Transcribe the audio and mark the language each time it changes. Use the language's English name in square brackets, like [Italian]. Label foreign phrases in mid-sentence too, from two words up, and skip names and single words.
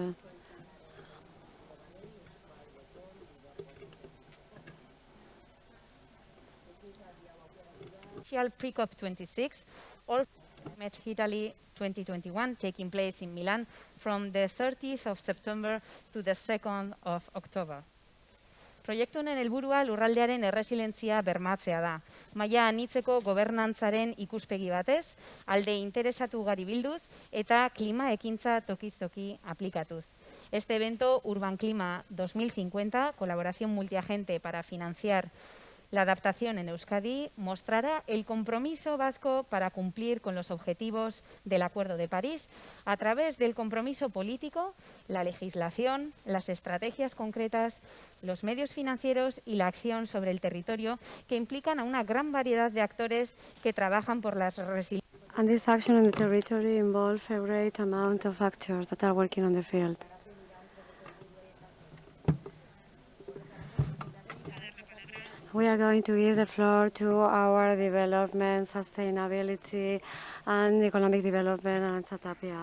[English] Pre-COP26, All4Climate Italy 2021, taking place in Milan from the 30th of September to the 2nd of October. [Basque] Proiektu honen helburua lurraldearen erresilientzia bermatzea da. Maila anitzeko gobernantzaren ikuspegi batez, alde interesatu ugari bilduz eta klima ekintza tokiz-toki aplikatuz. [Spanish] Este evento Urban Klima 2050, colaboración multiagente para financiar la adaptación en Euskadi, mostrará el compromiso vasco para cumplir con los objetivos del Acuerdo de París a través del compromiso político, la legislación, las estrategias concretas, los medios financieros y la acción sobre el territorio que implican a una gran variedad de actores que trabajan por las resiliencias. [English] And this action on the territory involves a great amount of actors that are working on the field. We are going to give the floor to our development, sustainability, and economic development and Satapia.